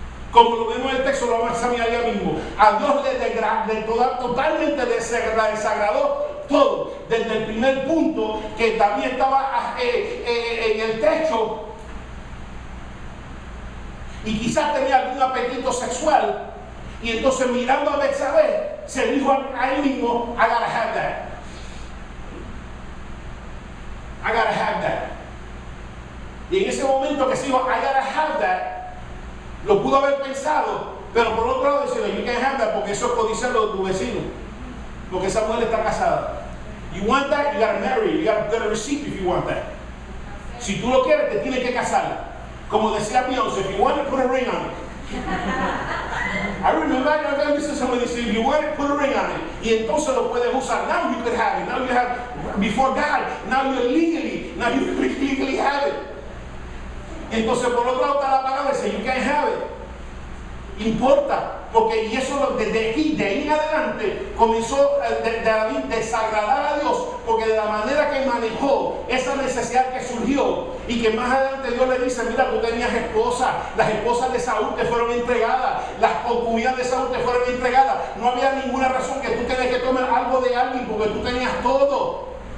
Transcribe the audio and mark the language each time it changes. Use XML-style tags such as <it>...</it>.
<es>Como lo vemos en el texto, lo vamos a examinar ya mismo. A Dios totalmente desagradó todo, desde el primer punto que David estaba en el techo y quizás tenía algún apetito sexual, y entonces mirando a Betsabé se dijo a él mismo,</es> <en>I gotta have that,</en> <es>I gotta have that. Y en ese momento que se dijo,</es> <en>I gotta have that,</en> <es>lo pudo haber pensado, pero por otro lado decirle,</es> <en>you can't have that,</en> <es>porque eso es codiciarlo de tu vecino, porque esa mujer está casada.</es> <en>You want that, you gotta marry, you gotta get a receipt if you want that.</en> <es>Si tú lo quieres, te tienes que casar. Como decía</es> <en>Beyoncé, if you want it, put a ring on it. I remember I listened to somebody say, if you want it, put a ring on it.</en> <es>Y entonces lo puedes usar.</es> <en>Now you could have it. Now you have, before God, now you legally have it.</en> <es>Entonces por otro lado está la palabra, dice,</es> <en>you can't have it.</en> <es>Importa, porque y eso desde aquí, de ahí en adelante, comenzó David a desagradar a Dios, porque de la manera que manejó esa necesidad que surgió, y que más adelante Dios le dice, mira, tú tenías esposa, las esposas de Saúl te fueron entregadas, las concubinas de Saúl te fueron entregadas, no había ninguna razón que tú tenías que tomar algo de alguien, porque tú tenías todo.</es>